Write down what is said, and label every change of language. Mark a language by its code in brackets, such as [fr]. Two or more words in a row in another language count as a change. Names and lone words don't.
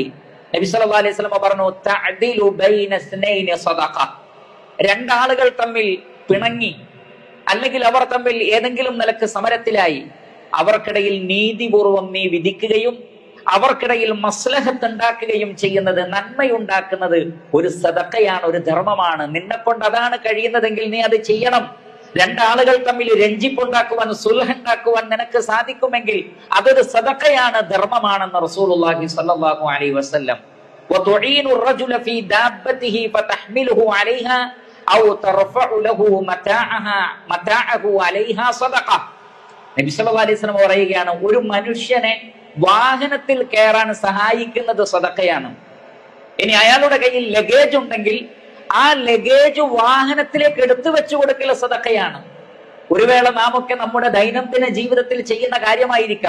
[ml] നബി [ar] صلى الله عليه وسلم [ml] പറഞ്ഞു [ar] تعدل بين اثنين صدقة, [ml] രണ്ടാളുകൾ തമ്മിൽ പിണങ്ങി അല്ലെങ്കിൽ അവർ തമ്മിൽ ഏതെങ്കിലും നിലക്ക് സമരത്തിലായി, അവർക്കിടയിൽ നീതിപൂർവം നീ വിധിക്കുകയും അവർക്കിടയിൽ മസ്ലഹത്ത് ഉണ്ടാക്കുകയും ചെയ്യുന്നത്, നന്മയുണ്ടാക്കുന്നത് ഒരു സദഖയാണ്, ഒരു ധർമ്മമാണ്. നിന്നെ കൊണ്ട് അതാണ് കഴിയുന്നതെങ്കിൽ നീ അത് ചെയ്യണം. രണ്ടാളുകൾ തമ്മിൽ രഞ്ജിപ്പുണ്ടാക്കുവാൻ, സുൽഹുണ്ടാക്കുവാൻ നിനക്ക് സാധിക്കുമെങ്കിൽ അതൊരു സദഖയാണ്, ധർമ്മമാണെന്ന് റസൂലുള്ളാഹി [ar] صلى الله عليه وسلم. വതുഈനു الرجل في دابته فتحمله عليها او ترفع له متاعه عليها صدقه. [ml] നബി [ar] صلى الله عليه وسلم [ml] പറയുകയാണ്, ഒരു മനുഷ്യനെ വാഹനത്തിൽ കയറാൻ സഹായിക്കുന്നത് സദഖയാണ്. ഇനി അയാളുടെ കയ്യിൽ ലഗേജ് ഉണ്ടെങ്കിൽ ആ ലഗേജ് വാഹനത്തിലേക്ക് എടുത്തു വെച്ചു കൊടുക്കൽ സദഖയാണ്. ഒരു വേള നാമൊക്കെ നമ്മുടെ ദൈനംദിന ജീവിതത്തിൽ ചെയ്യുന്ന കാര്യമായിരിക്കാം.